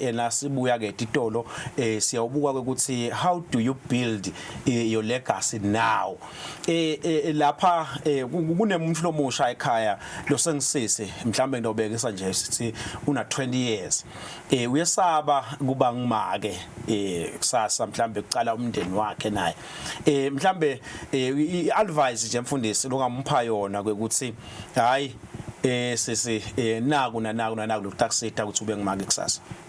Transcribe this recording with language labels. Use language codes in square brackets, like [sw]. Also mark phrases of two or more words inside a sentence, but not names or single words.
[ss] nasibuya ke titolo siyawubuka ukuthi [en] how do you build your legacy now [ss] lapha kunemuntu lomusha ekhaya lo sengisise mhlambe ngidobekisa nje sithi una 20 years uyesaba kuba ngimake kusasa mhlambe uqala umndeni wakhe naye mhlambe i-advice nje mfundisi longampha yona kwekuthi hayi sisi naku lokutakusita ukuthi ube ngimake kusasa